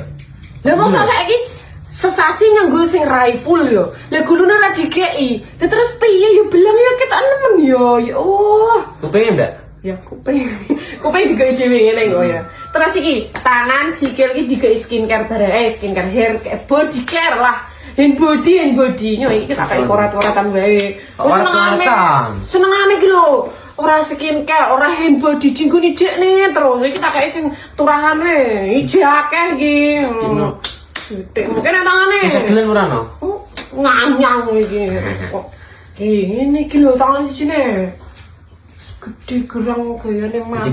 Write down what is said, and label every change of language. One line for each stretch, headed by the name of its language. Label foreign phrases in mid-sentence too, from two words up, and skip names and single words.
Javanese: Lah mosok saiki sesasi nganggo sing rifle yo. Lah gulune ra dikeki. Lah terus piye yo belang yo ketok nemen yo. Ya Allah. Kupingnya mbak? Ya kuping. Kuping digawe dhewe ngene kok ya. Terus iki tangan sikil iki digawe skincare bareng
English: skincare hair body care
Javanese: lah.
English: Hand body
Javanese: nyo iki tak kaya korat-koratan wae. Senengane iki lho. Ora skincare, ora
English: hand body
Javanese: dinggone dekne terus iki tak kaya sing turahan wae. Iki akeh iki. Titik mungkin tangane. Bisa gelem ora no? Nganyang iki. Ini iki lho tangan sisine. Gede gerang gayane Putih